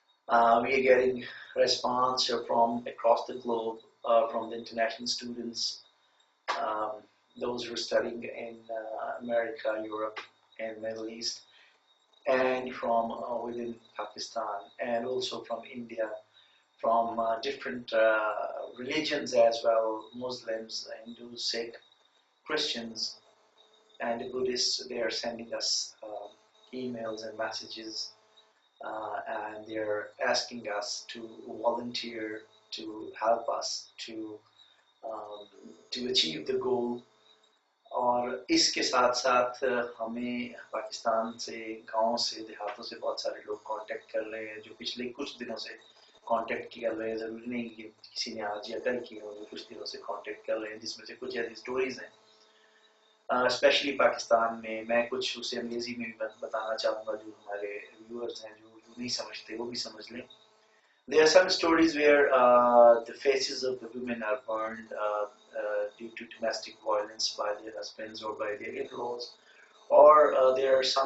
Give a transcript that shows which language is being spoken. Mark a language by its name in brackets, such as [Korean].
[English] We are getting response from across the globe, from the international students, um, those who are studying in America, Europe, and Middle East, and from within Pakistan, and also from India, from different religions as well, Muslims, Hindus, Sikh, Christians, and the Buddhists. They are sending us emails and messages, and they're asking us to volunteer to help us um, to achieve the goal. [Hindi] और इसके साथ साथ हमें पाकिस्तान से, गाँव से, देहातों से बहुत सारे लोग कांटेक्ट कर रहे हैं जो पिछले कुछ दिनों से कांटेक्ट कर रहे हैं. ज़रूरी नहीं कि किसी ने आज या कल की हो, जो कुछ दिनों से कांटेक्ट कर रहे हैं, जिसमें से कुछ ऐसी स्टोरीज हैं स्पेशली पाकिस्तान में. मैं कुछ उसे अंग्रेजी में भी बताना चाहूँगा जो हमारे व्यूअर्स हैं, जो नहीं समझते वो भी समझ लें. [English] There are some stories where the faces of the women are burned due to domestic violence by their husbands or by their in-laws, or there are